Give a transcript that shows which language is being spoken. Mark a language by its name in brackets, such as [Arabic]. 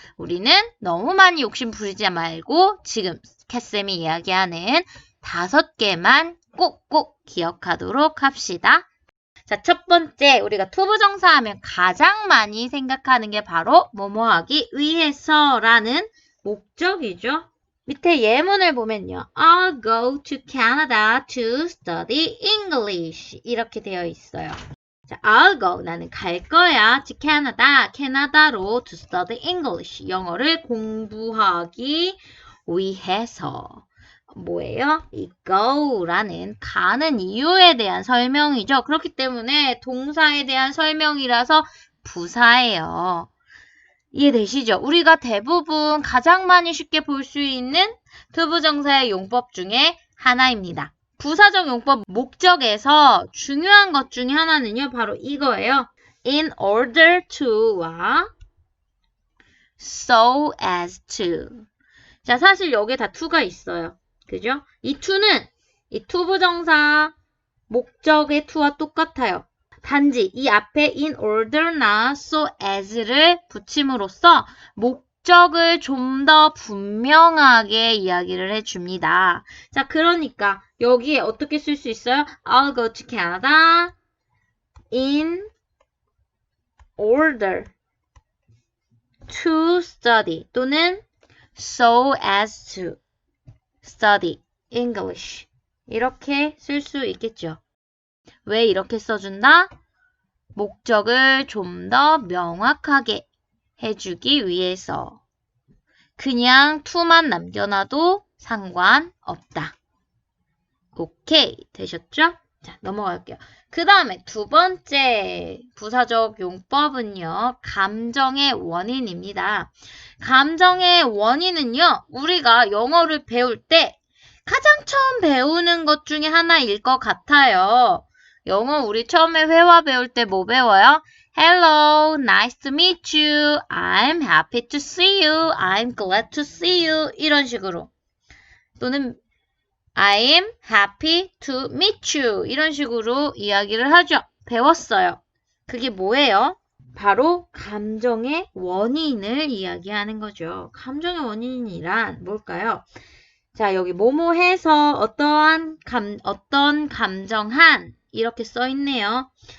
[Korean] 우리는 너무 많이 욕심 부리지 말고 지금 캣쌤이 이야기하는 5개만 꼭꼭 기억하도록 합시다. 자, 첫 번째, 우리가 투부정사 하면 가장 많이 생각하는 게 바로 뭐뭐 하기 위해서라는 목적이죠. 밑에 예문을 보면요. [English] I'll go to Canada to study English. [Korean] 이렇게 되어 있어요. 자, [English] I'll go. [Korean] 나는 갈 거야. [English] to Canada. [Korean] 캐나다로 [English] to study English. [Korean] 영어를 공부하기 위해서. 뭐예요? 이 go라는 가는 이유에 대한 설명이죠. 그렇기 때문에 동사에 대한 설명이라서 부사예요. 이해되시죠? 우리가 대부분 가장 많이 쉽게 볼 수 있는 투부정사의 용법 중에 하나입니다. 부사적 용법 목적에서 중요한 것 중에 하나는요. 바로 이거예요. in order to와 so as to. 자, 사실 여기에 다 to가 있어요. 그죠? 이 to는 이 투부정사 목적의 to와 똑같아요. 단지 이 앞에 in order나 so as를 붙임으로써 목적을 좀 더 분명하게 이야기를 해줍니다. 자, 그러니까 여기에 어떻게 쓸 수 있어요? [English] I'll go to Canada in order to study [Korean] 또는 [English] so as to study English [Korean] 이렇게 쓸 수 있겠죠. 왜 이렇게 써준다? 목적을 좀 더 명확하게 해주기 위해서. 그냥 to만 남겨놔도 상관없다. 오케이, 되셨죠? 자, 넘어갈게요. 그 다음에 두 번째 부사적 용법은요. 감정의 원인입니다. 감정의 원인은요. 우리가 영어를 배울 때 가장 처음 배우는 것 중에 하나일 것 같아요. 영어 우리 처음에 회화 배울 때 뭐 배워요? [English] Hello, nice to meet you. I'm happy to see you. I'm glad to see you. [Korean] 이런 식으로. 또는 [English] I'm happy to meet you. [Korean] 이런 식으로 이야기를 하죠. 배웠어요. 그게 뭐예요? 바로 감정의 원인을 이야기하는 거죠. 감정의 원인이란 뭘까요? 자, 여기 뭐뭐 해서 어떤 감정한 이렇게 써 있네요.